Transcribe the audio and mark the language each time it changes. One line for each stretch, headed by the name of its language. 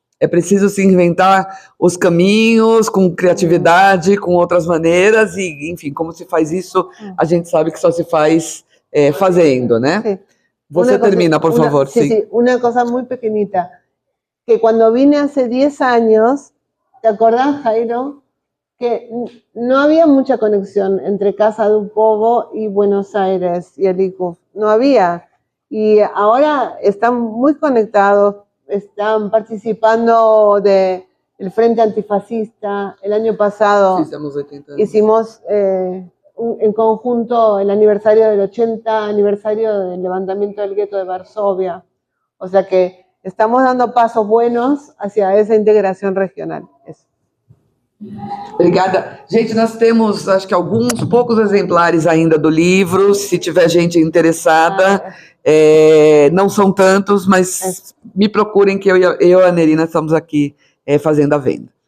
Portuguese: É preciso se reinventar os caminhos com criatividade, com outras maneiras e, enfim, como se faz isso, a gente sabe que só se faz fazendo, né?
Spanish: Sí.
Portuguese: Você termina, por favor.
Spanish: Sí, una cosa muy pequeñita, que cuando vine hace 10 años, ¿te acordás, Jairo? Que no había mucha conexión entre Casa do Povo y Buenos Aires y el ICUF, no había. Y ahora están muy conectados, están participando del Frente Antifascista. El año pasado hicimos en conjunto el aniversario del 80 aniversario del levantamiento del gueto de Varsovia. O sea que estamos dando pasos buenos hacia
Portuguese: essa integração regional. Isso. Obrigada. Gente, nós temos, acho que alguns poucos exemplares ainda do livro, se tiver gente interessada, não são tantos, mas me procurem que eu e a Nerina estamos aqui fazendo a venda.